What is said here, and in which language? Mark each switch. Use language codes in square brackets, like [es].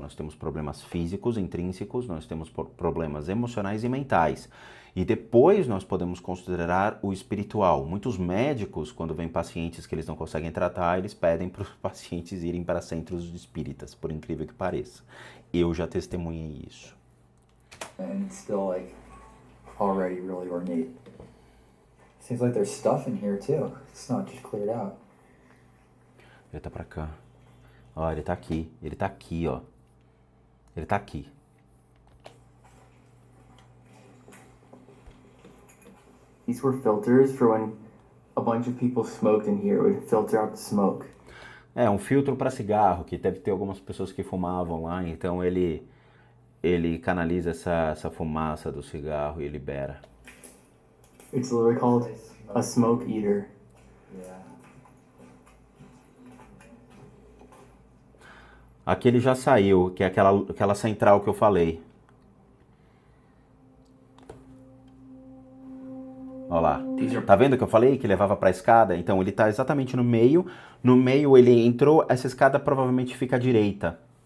[pt] Nós temos problemas físicos, intrínsecos, nós temos problemas emocionais e mentais. E depois nós podemos considerar o espiritual. Muitos médicos, quando vêm pacientes que eles não conseguem tratar, eles pedem para os pacientes irem para centros de espíritas, por incrível que pareça. Eu já testemunhei isso. [en] And it's still like already really ornate. Seems like there's stuff in here too. It's not just cleared out. [pt] Ele tá pra cá. Ó, ele tá aqui. Ele tá aqui, ó. Ele tá aqui. [en] These were filters for when a bunch of people smoked in here. It would filter out the smoke. [pt] É, um filtro para cigarro, que deve ter algumas pessoas que fumavam lá, então ele canaliza essa fumaça do cigarro e libera. [en] It's literally called a smoke eater. Yeah. [pt] Aqui ele já saiu, que é aquela central que eu falei. Olha lá. Tá vendo que eu falei que levava para a escada? Então ele tá exatamente no meio. No meio ele entrou, essa escada provavelmente fica à direita.